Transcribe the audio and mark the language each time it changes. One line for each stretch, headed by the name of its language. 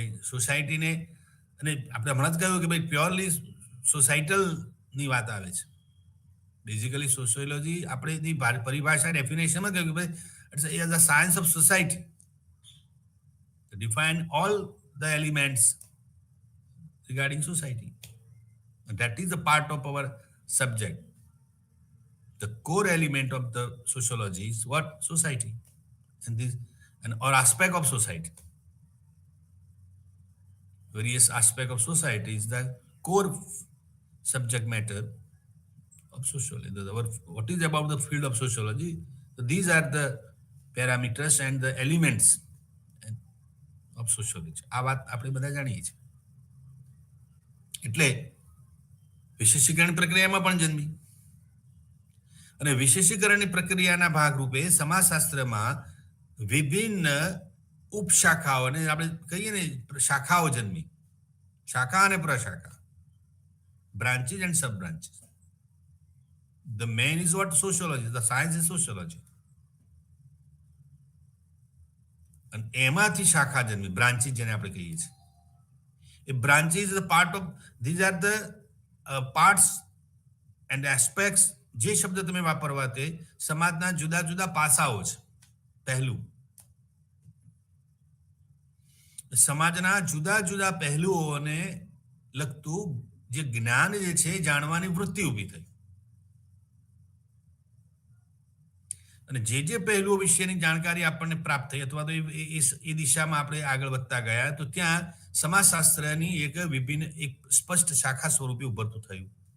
Gujarati: સોસાયટીને, અને આપણે હમણાં જ કહ્યું કે ભાઈ પ્યોરલી સોસાયટલની વાત આવે છે. બેઝિકલી સોશિયોલોજી આપણે પરિભાષા ડેફિનેશનમાં કહ્યું કે ભાઈ
English: It's the science of society, define all the elements regarding society. That is a part of our subject. The core element of the sociology is what? Society. And or aspect of society. various aspects of society is the core subject matter of sociology. What is about the field of sociology? So these are the parameters and the elements of sociology.
Gujarati: આ વાત આપણે બધા જાણીએ છીએ. એટલે વિશેષીકરણ પ્રક્રિયામાં પણ જન્મી અને વિશેષીકરણની પ્રક્રિયાના ભાગરૂપે સમાજશાસ્ત્રમાં વિભિન્ન ઉપશાખાઓ અને આપણે કહીએ ને શાખાઓ જન્મી, શાખા અને પ્રશાખા,
English: branches and sub branches. The main is what sociology, the science is sociology.
Gujarati: અને એમાંથી શાખા જન્મી, બ્રાન્ચીસ જેને આપણે કહીએ છીએ.
English: એ branches the part of these are the parts and aspects.
Gujarati: જે શબ્દ તમે વાપરવા તે સમાજના જુદા જુદા પાસાઓ છે. પહેલું, સમાજના જુદા જુદા પહેલુઓને લગતું જે જ્ઞાન જે છે જાણવાની વૃત્તિ ઊભી થઈ અને જે પહેલુઓ વિશેની જાણકારી આપણને પ્રાપ્ત થઈ અથવા તો એ દિશામાં આપણે આગળ વધતા ગયા તો ત્યાં સમાજશાસ્ત્રની એક વિભિન્ન એક સ્પષ્ટ શાખા સ્વરૂપે ઉભરતું થયું.